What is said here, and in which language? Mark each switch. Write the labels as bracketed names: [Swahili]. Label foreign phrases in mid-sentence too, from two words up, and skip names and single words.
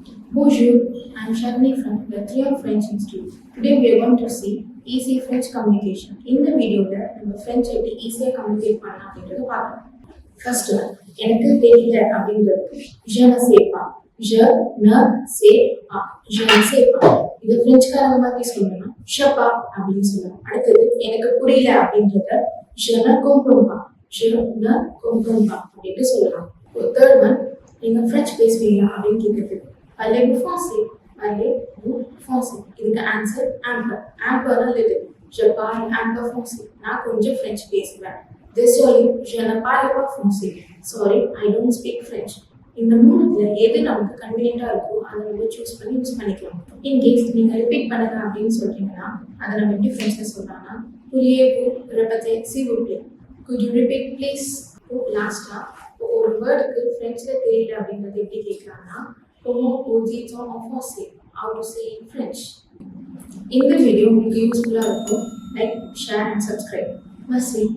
[French] Bonjour, [English] I'm Sharni from the Triomphe French Institute. Today we are going to see easy French communication. [Tamil] இந்த வீடியோல நம்ம French எப்படி [English] easy communicate [Tamil] பண்ணலாம் அப்படின்றத பார்க்கலாம். ஃபர்ஸ்ட் எனக்கு தெரியல அப்படின்றது [French] je ne sais pas. Je ne sais pas. Je ne sais pas. [Tamil] இது பிரெஞ்சுக்காரங்க மாதிரி சொல்லணும்னா [French] je pas [Tamil] அப்படின்னு சொல்லணும். அடுத்தது எனக்கு புரியல அப்படின்றத [French] je ne comprends pas. Je ne comprends pas [Tamil] அப்படின்னு சொல்லலாம். [English] third one [Tamil] நீங்க பிரெஞ்சு பேசுவீங்க அப்படின்னு கேட்குறது [French] Parlez-vous français? Parlez-vous français? [Tamil] இதுக்கு ஆன்சர் ஆம்பர். ஆம்பர்னா லிட்டில். [French] Je parle un peu français. [Tamil] நான் கொஞ்சம் French பேசுவேன். [French] Désolé, je ne parle pas français. [English] Sorry, I don't speak French. [Tamil] இந்த மூணுத்துல எது நமக்கு கன்வீனியன்ட்டா இருக்கோ அதை நம்ம சூஸ் பண்ணி யூஸ் பண்ணிக்கலாம். [English] in case [Tamil] நீங்க ரிப்பீட் பண்ணுங்க அப்படின்னு சொல்றீங்கன்னா அதை நம்ம எப்படி ஃப்ரெண்ட்ஸ்ல சொல்றாங்கன்னா [French] Pourriez-vous répéter s'il vous plaît? [English] Could you repeat please? [Tamil] லாஸ்டா ஒரு வேர்டுக்கு ஃப்ரெண்ட்ஸ்ல தெரியல அப்படின்றது எப்படி கேட்கலாம்னா [French] Comment on dit en français? [English] How to say in French? [Tamil] இந்த வீடியோ உங்களுக்கு யூஸ்ஃபுல்லா இருக்கும். [English] like, share and subscribe. [French] Merci.